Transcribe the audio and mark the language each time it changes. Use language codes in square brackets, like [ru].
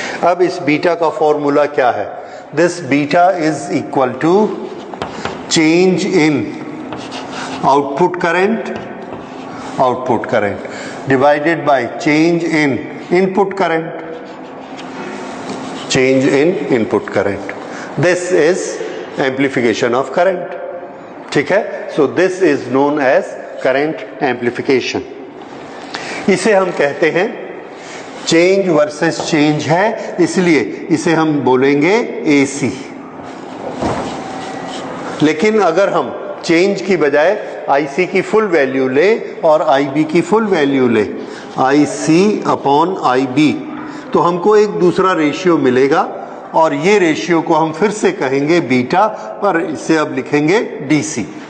[hi] अब इस बीटा का फॉर्मूला क्या है, [en] This beta is equal to change in output current divided by change in input current. change in input current. This is amplification of current. [hi] ठीक है, [en] so this is known as current amplification. [hi] इसे हम कहते हैं change versus change है, इसलिए इसे हम बोलेंगे AC. लेकिन अगर हम चेंज की बजाय IC की फुल वैल्यू ले और IB की फुल वैल्यू ले, IC अपॉन IB, तो हमको एक दूसरा रेशियो मिलेगा और ये रेशियो को हम फिर से कहेंगे बीटा, पर इसे अब लिखेंगे DC.